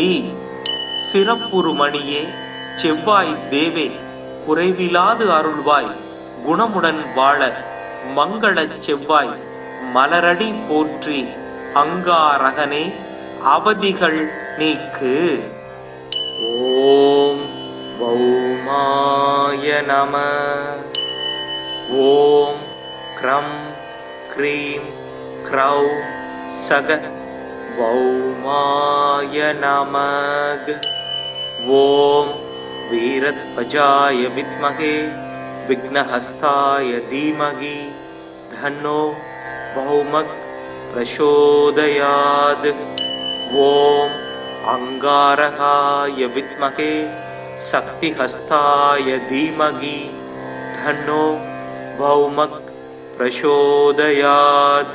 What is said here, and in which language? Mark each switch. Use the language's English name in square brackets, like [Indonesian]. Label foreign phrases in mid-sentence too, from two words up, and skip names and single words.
[Tamil] சிறப்புருமணியே செவ்வாய் தேவே குறைவிலாது அருள்வாய் குணமுடன் வாழ மங்களச் செவ்வாய் மலரடி போற்றி அங்காரகனே அவதிகள் நீக்கு. [Sanskrit] ॐ भौमाय नम. ॐ क्रां क्रीं क्रौं सः भौमाय नमः। ॐ वीरध्वजाय विद्महे विघ्नहस्ताय धीमहि तन्नो भौमः प्रचोदयात्। ॐ अंगारकाय विद्महे शक्तिहस्ताय धीमहि तन्नो भौमः प्रचोदयात्।